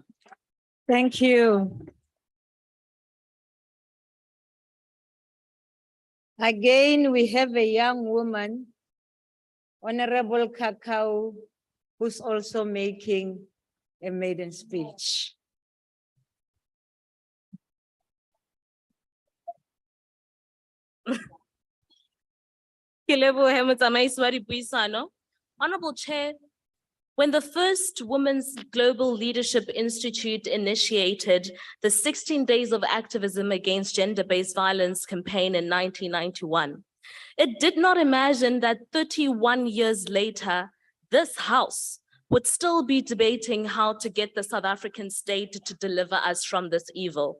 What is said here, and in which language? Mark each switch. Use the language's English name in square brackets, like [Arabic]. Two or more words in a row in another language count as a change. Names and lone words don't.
[English] Thank you. Again, we have a young woman, Honourable Kakao, who's also making a maiden speech. [Southern Sotho] Ke lebohe motsamaisi wa dipuisano. [English] Honourable Chair, when the first Women's Global Leadership Institute initiated the 16 Days of Activism against Gender-Based Violence campaign in 1991, it did not imagine that 31 years later, this House would still be debating how to get the South African state to deliver us from this evil.